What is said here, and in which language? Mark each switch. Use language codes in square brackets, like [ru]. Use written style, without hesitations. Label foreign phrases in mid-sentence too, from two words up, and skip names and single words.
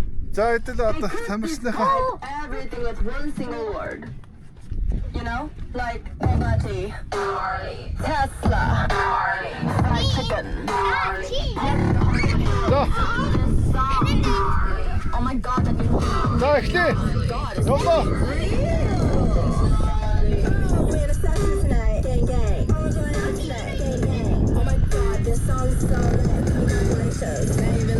[mn] За эдэл одоо тамирчныхаа [en] Everything with one single word. You know, like poverty, Tesla, fried chicken. [mn] За. [en] Oh my God, that is [mn] За эхлэе. Явлаа. [en] we're in a session tonight. Gang, gang. Oh, going out tonight. Gang, gang. Oh my God, this song is so lit. Congratulations.